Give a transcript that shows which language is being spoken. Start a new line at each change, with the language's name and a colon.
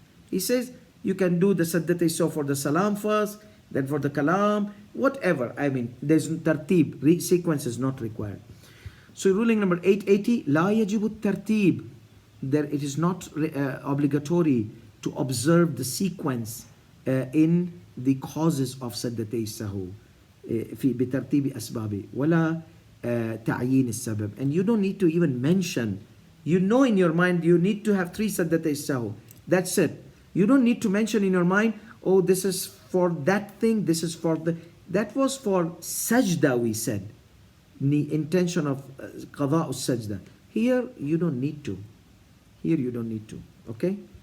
English: He says you can do the Sajdat so for the salam first, then for the kalam, whatever. I mean, there's tartib, sequence is not required. So ruling number 880, La yajibu tartib. There it is not obligatory to observe the sequence in the causes of Sajdat sahu.
Arabic: في بترتيب أسبابه ولا تعيين السبب.
English: And you don't need to even mention. You know in your mind you need to have 3 Sajdat sahu. That's it. You don't need to mention in your mind, oh, this is for that thing, this is for the... That was for sajda, we said. The intention of qada'u sajda. Here, you don't need to. Here, you don't need to. Okay?